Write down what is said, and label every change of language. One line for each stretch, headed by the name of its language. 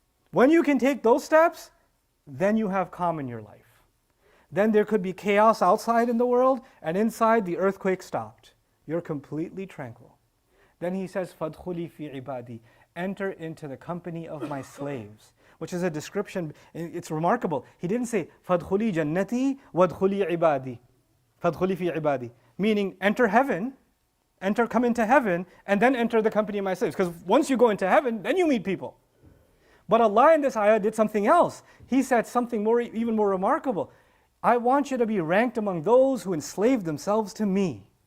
English: When you can take those steps, then you have calm in your life. Then there could be chaos outside in the world, and inside the earthquake stopped. You're completely tranquil. Then he says,
Arabic: فَادْخُلِي فِي عِبَادِي.
English: Enter into the company of my slaves. Which is a description, it's remarkable. He didn't say,
Arabic: فَادْخُلِي جَنَّتِي وَادْخُلِي عِبَادِي. فَادْخُلِي فِي عِبَادِي.
English: Meaning, enter heaven, come into heaven, and then enter the company of my slaves. Because once you go into heaven, then you meet people. But Allah in this ayah did something else. He said something even more remarkable. I want you to be ranked among those who enslaved themselves to me.